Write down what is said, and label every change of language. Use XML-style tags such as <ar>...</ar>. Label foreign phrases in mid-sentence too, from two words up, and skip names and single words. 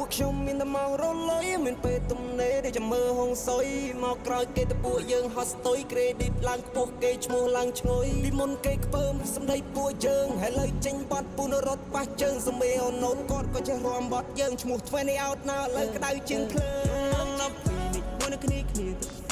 <km>ពួកខ្ញុំមានតែមករលុយ មានពេលទំនេរដែលចាំមើលហុងស៊ុយ មកក្រោយគេទៅពួកយើងហត់ស្ទុយ ក្រេឌីតឡើងខ្ពស់ គេឈ្មោះឡើងឈ្ងុយ ពីមុនគេខ្ពើម សម្ដីពួកយើង ហើយឥឡូវចេញបទពូនរត់ប៉ះជើង សមេអូនូនគាត់ក៏ចេះរាំបទយើង ឈ្មោះ</km> <en>twenty out now</en> <km>ឥឡូវក្តៅជាងភ្លើងមួយនៅគ្នាគ្នាទៅ</km>